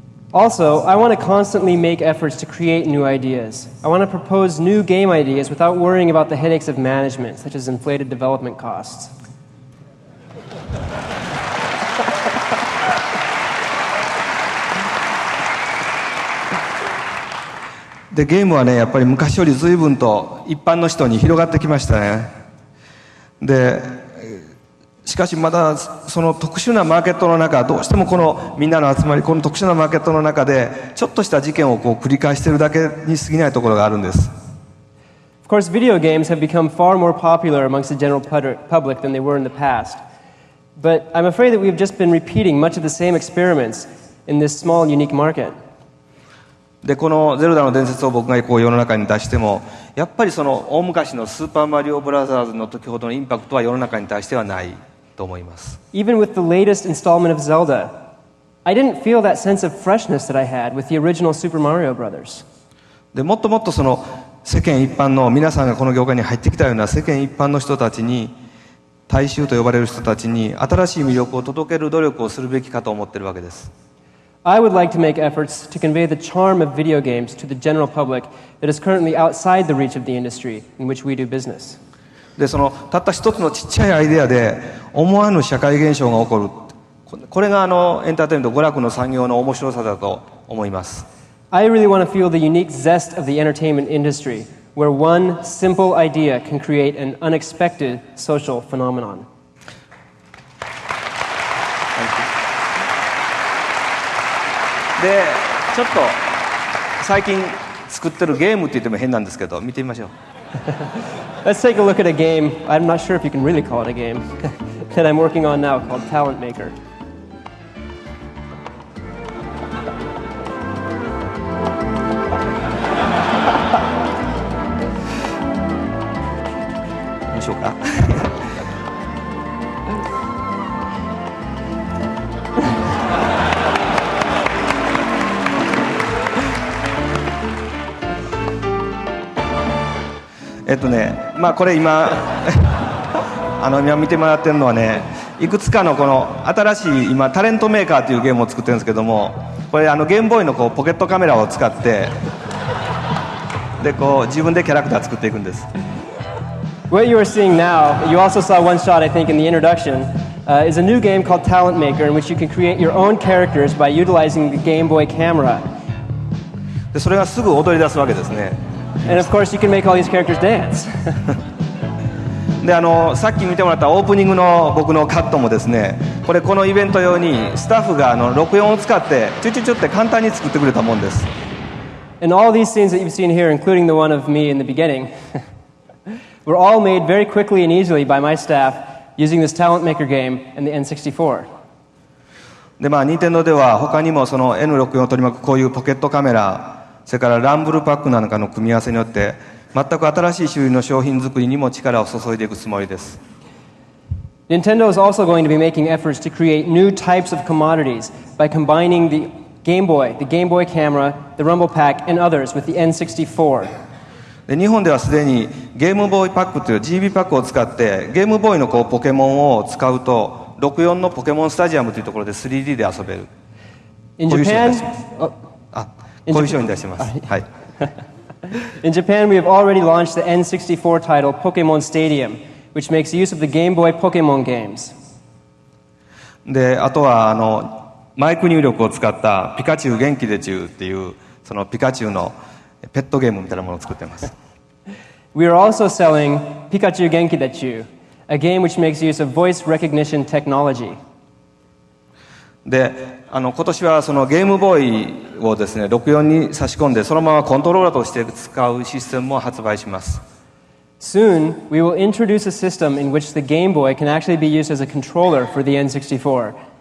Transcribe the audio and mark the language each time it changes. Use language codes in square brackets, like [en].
[en] Also, I want to constantly make efforts to create new ideas. I want to propose new game ideas without worrying about the headaches of management, such as inflated development costs. [ja] でゲームはねやっぱり昔より随分と一般の人に広がってきましたね。でしかしまだその特殊なマーケットの中どうしてもこのみんなの集まりこの特殊なマーケットの中でちょっとした事件をこう繰り返しているだけに過ぎないところがあるんです。 [en] Of course, video games have become far more popular amongst the general public than they were in the past. But I'm afraid that we've just been repeating much of the same experiments in this small, unique market. [ja] でこの「ゼルダの伝説」を僕がこう世の中に出してもやっぱりその大昔の「スーパーマリオブラザーズ」の時ほどのインパクトは世の中に対してはないと思います。 [en] Even with the latest installment of Zelda, I didn't feel that sense of freshness that I had with the original Super Mario Brothers. [ja] でもっともっとその世間一般の皆さんがこの業界に入ってきたような世間一般の人たちに大衆と呼ばれる人たちに新しい魅力を届ける努力をするべきかと思っているわけです。 [en] I would like to make efforts to convey the charm of video games to the general public that is currently outside the reach of the industry in which we do business. [ja] でそのたった一つのちっちゃいアイデアで思わぬ社会現象が起こるこれがエンターテインメント娯楽の産業の面白さだと思います。 [en] I really want to feel the unique zest of the entertainment industry, where one simple idea can create an unexpected social phenomenon. [ja] でちょっと最近作ってるゲームって言っても変なんですけど見てみましょう。 [en] Let's take a look at a game. I'm not sure if you can really call it a game that I'm working on now called Talent Maker. [ja] どうしようか。まあこれ今今見てもらってるのはねいくつかのこの新しい今タレントメーカーというゲームを作ってるんですけどもこれゲームボーイのこうポケットカメラを使ってでこう自分でキャラクター作っていくんです。 [en] What you are seeing now, you also saw one shot I think in the introduction, is a new game called Talent Maker in which you can create your own characters by utilizing the Game Boy camera. [ja] でそれがすぐ踊り出すわけですね。 [en] And of course you can make all these characters dance. [ja] でさっき見てもらったオープニングの僕のカットもですねこのイベント用にスタッフが録音を使ってチュチュチュって簡単に作ってくれたもんです。 [en] And all these scenes that you've seen here, including the one of me in the beginning, were all made very quickly and easily by my staff using this Talent Maker game and the N64. [ja] で任天堂では他にもその N64 を取り巻くこういうポケットカメラそれからランブルパックなんかの組み合わせによって全く新しい種類の商品作りにも力を注いでいくつもりです。 [en] Nintendo is also going to be making efforts to create new types of commodities by combining the Game Boy camera, the Rumble Pack, and others with the N64. [ja] で日本ではすでにゲームボーイパックという GB パックを使ってゲームボーイのポケモンを使うと 64のポケモンスタジアムというところで 3D で遊べる。 [en] In [ja] こういう商品出してます。こういう商品出してます。はい。 [en] in Japan, we have already launched the N64 title Pokemon Stadium, which makes use of the Game Boy Pokemon games. [ja] で、あとはマイク入力を使ったピカチュウ元気でちゅうっていうそのピカチュウのペットゲームみたいなものを作っています。 [en] We are also selling Pikachu Genki Dechu, a game which makes use of voice recognition technology. [ja] で、今年はそのゲームボーイをですね、64に差し込んでそのままコントローラーとして使うシステムも発売します。 [en] Soon, we will introduce a system in which the Game Boy can actually be used as a controller for the N64.